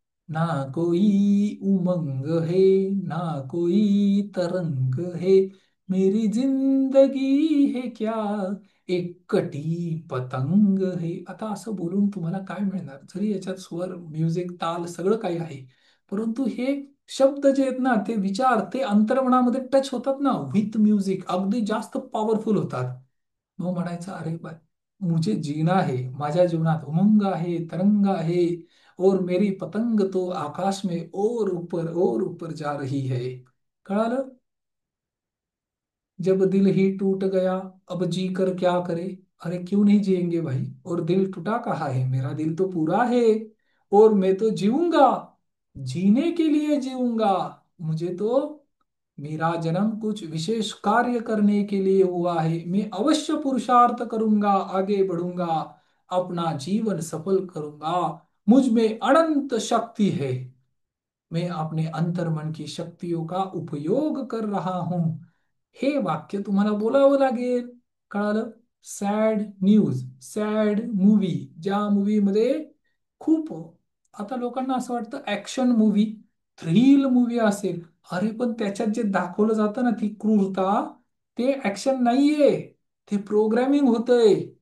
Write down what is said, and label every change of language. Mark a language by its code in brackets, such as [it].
[hi] ना कोई उमंग है, ना कोई तरंग है, मेरी जिंदगी है क्या, एक कटी पतंग है. [mr] आता असं बोलून तुम्हाला काय मिळणार? जरी याच्यात स्वर, म्युझिक, ताल सगळं काही आहे, परंतु हे शब्द जे आहेत ना, ते विचार, ते अंतर्मनामध्ये टच होतात ना विथ म्युझिक, अगदी जास्त पॉवरफुल होतात. मग म्हणायचं, अरे बाय, [hi] मुझे जीना है, [mr] माझ्या जीवनात उमंग आहे, तरंग आहे, [hi] और मेरी पतंग तो आकाश में और ऊपर जा रही है. [mr] कळालं? [hi] जब दिल ही टूट गया, अब जी कर क्या करे. अरे क्यों नहीं जिएंगे भाई? और दिल टूटा कहाँ है? मेरा दिल तो पूरा है, और मैं तो जीऊंगा, जीने के लिए जीऊंगा. मुझे तो मेरा जन्म कुछ विशेष कार्य करने के लिए हुआ है. मैं अवश्य पुरुषार्थ करूंगा, आगे बढ़ूंगा, अपना जीवन सफल करूंगा. मुझ में अनंत शक्ति है. मैं अपने अंतर्मन की शक्तियों का उपयोग कर रहा हूं. [mr] हे वाक्य तुम्हाला बोलावं लागेल. कळालं? सॅड न्यूज, सॅड मूवी, ज्या मूवी मध्ये खूप, आता लोकांना असं वाटतं ऍक्शन मूवी, थ्रिल मूवी असेल. अरे पण त्याच्यात जे दाखवलं जातं ना, ती क्रूरता, ते ऍक्शन नाहीये, ते प्रोग्रॅमिंग होतंय.